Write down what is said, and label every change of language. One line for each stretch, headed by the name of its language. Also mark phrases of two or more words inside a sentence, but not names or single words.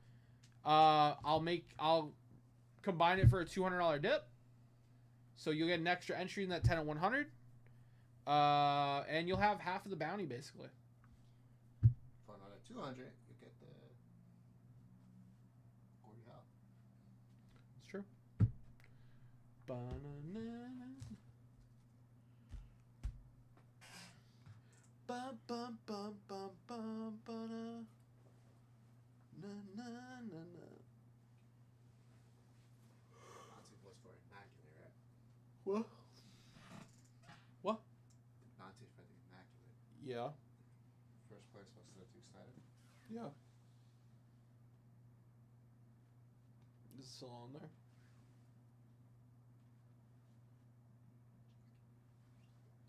English: I'll combine it for a $200 dip. So you'll get an extra entry in that 10 at 100. And you'll have half of the bounty basically. For another 200, you get the Gordie Howe. It's true. Ba-na-na-na. Bum, bum, bum, bum, bum, ba-na. Na-na-na-na. Mantle was for Immaculate, right? What? What? Mantle for the Immaculate. Yeah. First place was the two Snyder. Yeah. Is it still on there?